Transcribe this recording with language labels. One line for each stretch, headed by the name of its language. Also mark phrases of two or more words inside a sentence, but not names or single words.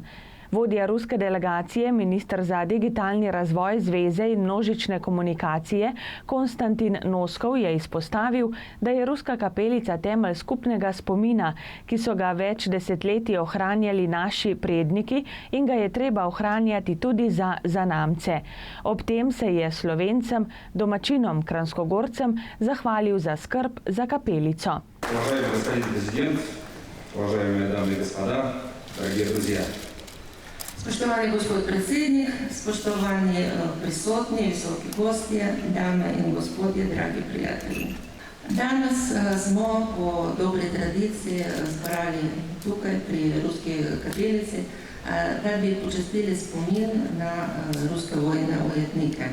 Slovenian: Vodja ruske delegacije, minister za digitalni razvoj, zveze in množične komunikacije Konstantin Noskov je izpostavil, da je ruska kapelica temelj skupnega spomina, ki so ga več desetletij ohranjali naši predniki in ga je treba ohranjati tudi za zanamce. Ob tem se je Slovencem, domačinom, Kranjskogorcem zahvalil za skrb za kapelico.
Russian: Уважаемый господин президент, уважаемые дамы и господа, дорогие друзья.
Slovenian: Spoštovani gospod predsednik, spoštovani prisotni, visoki gostje, dame in gospodje, dragi prijatelji. Danes smo po dobri tradiciji zbrali tukaj pri ruski kapelici, da bi počastili spomin na ruske vojne ujetnike.